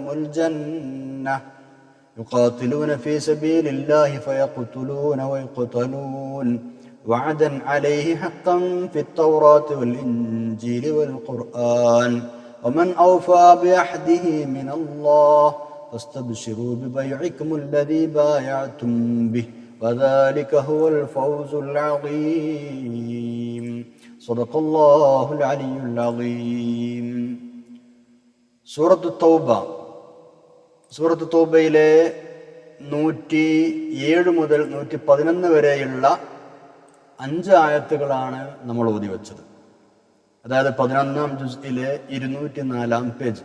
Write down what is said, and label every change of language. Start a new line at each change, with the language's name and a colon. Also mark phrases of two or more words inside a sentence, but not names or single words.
Arabic: الجنة يقاتلون في سبيل الله فيقتلون ويقتلون وعدا عليه حقا في التوراة والإنجيل والقرآن ومن أوفى بعهده من الله فاستبشروا ببيعكم الذي بايعتم به وذلك هو الفوز العظيم. صدق الله العلي العظيم.
Malayalam: സൂറത്ത് തൗബയിലെ 107 മുതൽ 111 വരെയുള്ള 5 ആയത്തുകളാണ് നമ്മൾ ഓതി വെച്ചത്. അതായത് 11-ാം ജുസ്ഇലെ 204-ാം പേജ്.